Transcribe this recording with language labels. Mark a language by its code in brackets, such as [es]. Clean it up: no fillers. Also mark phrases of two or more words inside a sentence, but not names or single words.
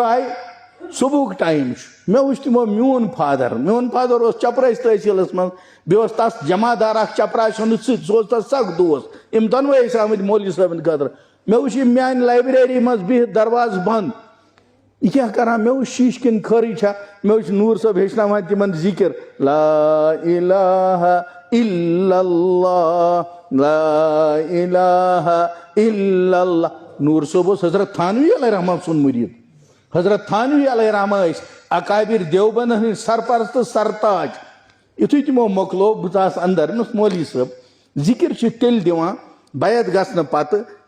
[ks] آیہِ صبحُک ٹایم چھُ مےٚ وٕچھ تِمو میون فادر اوس چپرٲسۍ تحصیٖلس منٛز بیٚیہِ اوس تس جمادار اکھ چپراسہِ ہُنٛد سۭتۍ سُہ اوس تس سخ دوس یِم دۄنوے ٲسۍ آمٕتۍ مولوی صٲبن خٲطرٕ مےٚ وٕچھ یِم میانہِ لایبریری منٛز بِہِتھ دروازٕ بنٛد یہ کیٛاہ کران مےٚ وٕچھ شیٖشہٕ کِنۍ خٲرٕے چھا مےٚ وٕچھ نوٗر صٲب ہیٚچھناوان تِمن ذِکر [ar] لا الہ الا اللہ [ks] لا الہ الا اللہ نوٗر صٲب اوس حضرت تھانوی [ar] علیہ رحمٰن [ks] سُنٛد مُریٖد حضرت تھانوی [ar] علیہ رحمٰن [ks] ٲسۍ اکابر دیوبند ہٕنٛدۍ سرپرست تہٕ سرتاج یُتھُے تِمو مۄکلو بہٕ ژاس اندر مےٚ اوس مولوی صٲب ذِکر چھِ تیٚلہِ دِوان بیعت گژھنہٕ پتہٕ